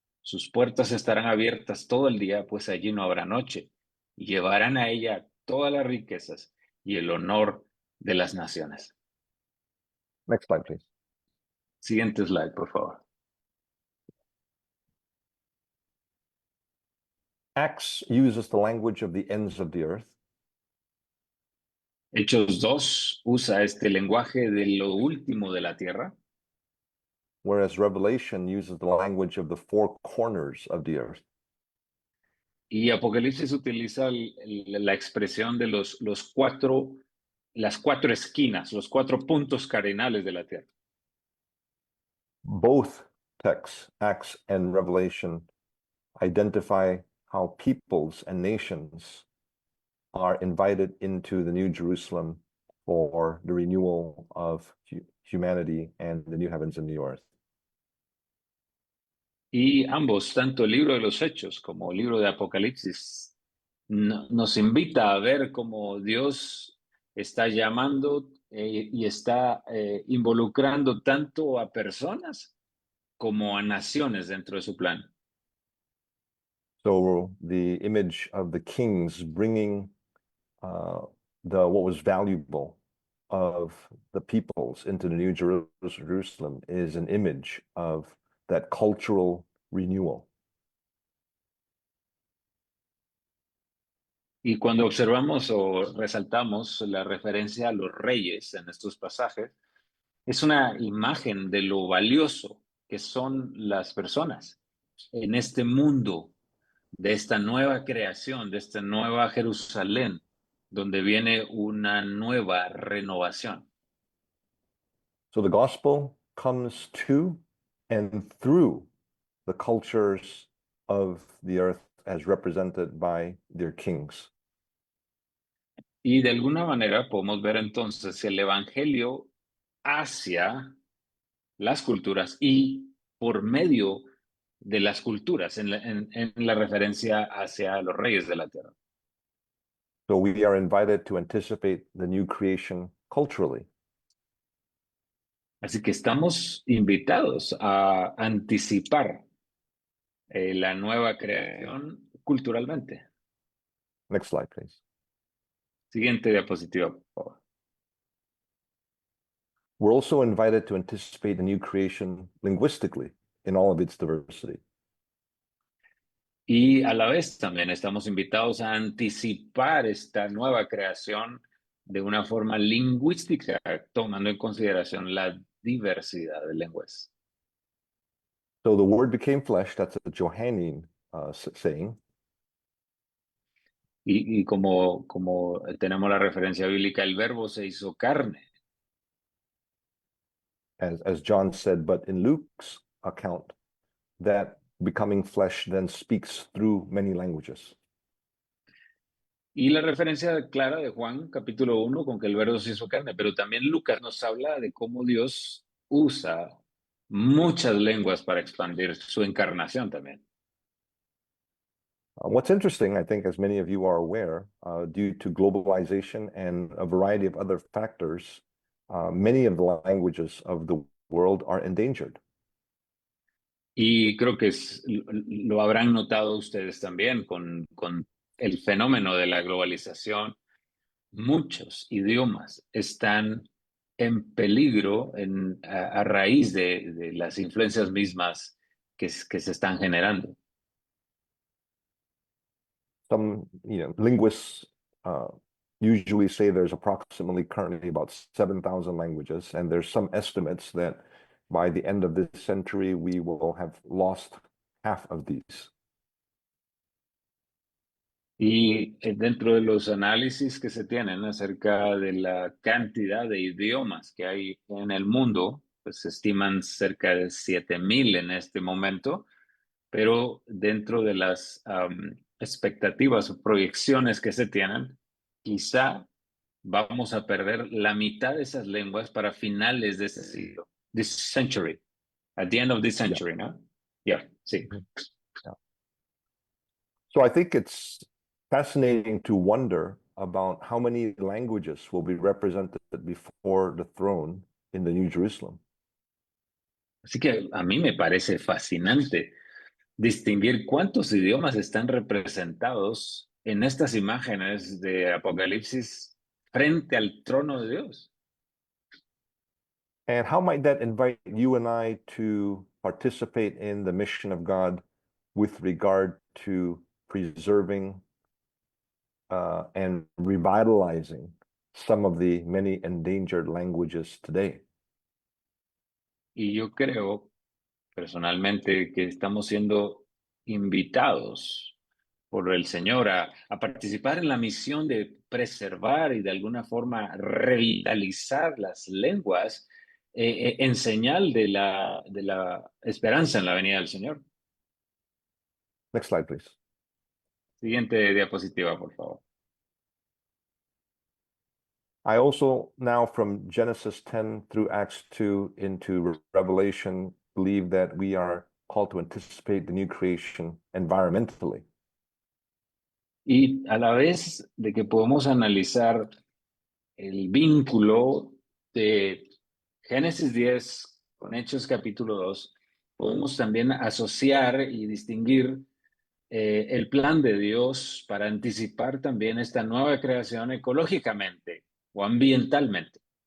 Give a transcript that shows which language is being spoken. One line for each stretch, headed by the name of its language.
Spanish: Sus puertas estarán abiertas todo el día, pues allí no habrá noche, y llevarán a ella todas las riquezas y el honor de las naciones.
English: Next slide, please.
Spanish: Siguiente slide, por favor.
English: Acts uses the language of the ends of the earth,
Spanish: Hechos 2 usa este lenguaje de lo último de la tierra,
English: whereas Revelation uses the language of the four corners of the earth.
Spanish: y Apocalipsis utiliza la expresión de las cuatro esquinas, los cuatro puntos cardinales de la tierra.
English: Both texts, Acts and Revelation, identify how peoples and nations are invited into the New Jerusalem for the renewal of humanity and the new heavens and new earth.
Spanish: Y ambos, tanto el libro de los Hechos como el libro de Apocalipsis, nos invita a ver cómo Dios está llamando y está involucrando tanto a personas como a naciones dentro de su plan.
English: So the image of the kings bringing what was valuable of the peoples into the New Jerusalem is an image of that cultural renewal.
Spanish: Y cuando observamos o resaltamos la referencia a los reyes en estos pasajes, es una imagen de lo valioso que son las personas en este mundo, de esta nueva creación, de esta nueva Jerusalén, donde viene una nueva renovación.
English: So the gospel comes to and through the cultures of the earth as represented by their kings.
Spanish: Y de alguna manera podemos ver entonces el Evangelio hacia las culturas y por medio de las culturas, en la referencia hacia los reyes de la tierra.
English: So we are invited to anticipate the new creation culturally.
Spanish: Así que estamos invitados a anticipar la nueva creación culturalmente.
English: Next slide, please.
Spanish: Siguiente diapositiva, por favor.
English: We're also invited to anticipate the new creation linguistically in all of its diversity.
Spanish: Y a la vez también estamos invitados a anticipar esta nueva creación de una forma lingüística, tomando en consideración la diversidad de lenguas.
English: So the word became flesh, that's a Johannine saying.
Spanish: Y como tenemos la referencia bíblica, el verbo se hizo carne.
English: As John said, but in Luke's account, that becoming flesh then speaks through many languages.
Spanish: Y la referencia clara de Juan, capítulo 1, con que el verbo se hizo carne, pero también Lucas nos habla de cómo Dios usa muchas lenguas para expandir su encarnación también.
English: What's interesting, I think, as many of you are aware, due to globalization and a variety of other factors, many of the languages of the world are endangered.
Spanish: Y creo que lo habrán notado ustedes también con el fenómeno de la globalización. Muchos idiomas están en peligro a raíz de las influencias mismas que se están generando.
English: Some, linguists usually say there's approximately currently about 7,000 languages, and there's some estimates that by the end of this century, we will have lost half of these.
Spanish: Y dentro de los análisis que se tienen acerca de la cantidad de idiomas que hay en el mundo, pues se estiman cerca de 7,000 en este momento, pero dentro de las expectativas o proyecciones que se tienen, quizá vamos a perder la mitad de esas lenguas para finales de este siglo,
English: this century, at the end of this century,
Spanish: ¿no?
English: Yeah,
Spanish: sí.
English: Yeah. So I think it's fascinating to wonder about how many languages will be represented before the throne in the New Jerusalem.
Spanish: Así que a mí me parece fascinante distinguir cuántos idiomas están representados en estas imágenes de Apocalipsis frente al trono de Dios.
English: And how might that invite you and I to participate in the mission of God with regard to preserving and revitalizing some of the many endangered languages today?
Spanish: Y yo creo personalmente que estamos siendo invitados por el Señor a participar en la misión de preservar y de alguna forma revitalizar las lenguas en señal de la esperanza en la venida del Señor.
English: Next slide, please.
Spanish: Siguiente diapositiva, por favor.
English: I also now from Genesis 10 through Acts 2 into Revelation believe that we are called to anticipate the new creation environmentally.
Spanish: Y a la vez de que podemos analizar el vínculo de Génesis 10 con Hechos capítulo 2, podemos también asociar y distinguir el plan de Dios para anticipar también esta nueva creación ecológicamente o ambientalmente.